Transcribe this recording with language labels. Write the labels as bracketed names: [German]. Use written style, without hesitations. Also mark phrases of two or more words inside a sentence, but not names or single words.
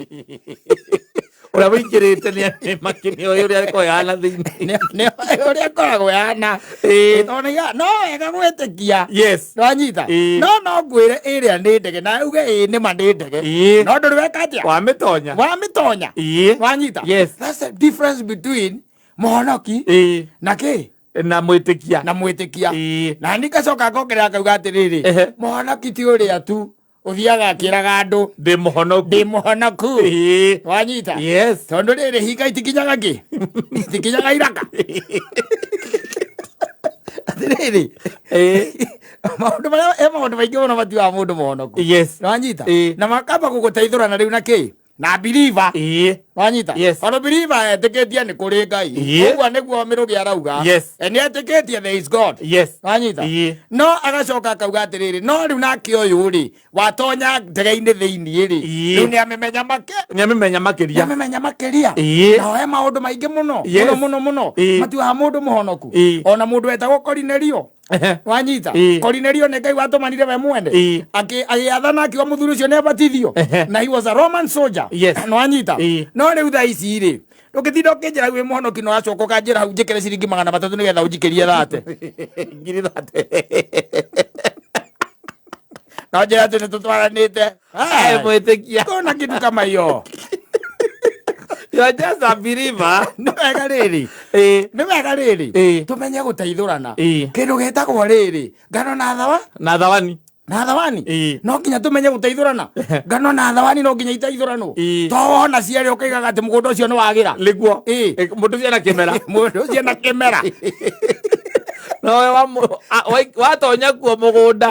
[Kikuyu] ũrĩa wĩingĩrĩte nĩ makĩnĩoĩ ũrĩa arĩkorwo yahana thĩinĩ ũrĩa akoragwo yahana tondũ no wega gwĩtĩkia wanyita no ngwĩre ĩrĩa nĩ ndege na uge nĩma nĩ ndege no ndũrĩ weka atĩa wamĩtonya wanyita [English] that's the difference between [Kikuyu] mũhonoki na kĩ na mwĩtĩkia na nĩ gacoka ngongerera akauga atĩrĩrĩ mũhonoki ti ũrĩa tu uthiaga akĩraga andũ ndĩ mũhonoku wanyita tondũ rĩrĩ hinga itikinyaga iraka atĩrĩrĩ maũndũ maingĩ mũno matiuaga mũndũ mũhonoku wanyita na makamba gũgũteithũrana rĩu na kĩ na believer wanyita tondũ believer etĩkĩtie nĩ kũrĩ Ngai ũguo nĩguo Mĩrũgĩ arauga nĩ etĩkĩtie [English] there is God [Kikuyu] wanyita no agacoka akauga atĩrĩrĩ no rĩu nake ũyũ rĩ watonya ndege-inĩ thĩiniĩ rĩ rĩu nĩamĩmenya makĩria nao he maũndũ maingĩ mũno matiuaga mũndũ mũhonoku ona mũndũ wetagwo Korinelio wanyita Korinelio nĩ Ngai watũmanire we mwene agĩathana akiuga mũthuri ũcio nĩ abatithio na [English] he was a Roman soldier [Kikuyu] wanyita no rĩu thaa ici rĩ ndũngĩtinda ũkĩnjĩra wĩ mũhonoki no acoka ũkanjĩra hau njĩkĩre ciringi 300 nĩgetha ũnjikĩrie ngiri 30 no njĩra atĩ nĩ tũtwaranĩte mwĩtĩkia [Swahili] kona kĩndũ kama iyo [English] you're just a believer [Kikuyu] nĩ wega rĩrĩ tũmenye gũteithũrana kĩndũ gĩtagwo rĩrĩ ngano na thawani no nginya tũmenye gũteithũrana ngano na thawani no nginya iteithũranwo to wona cierĩ ũkaigaga atĩ mũgũnda ũcio nĩ wagĩra nĩguo mũndũ ũcio ena kĩmera nowe watonya kuo mũgũnda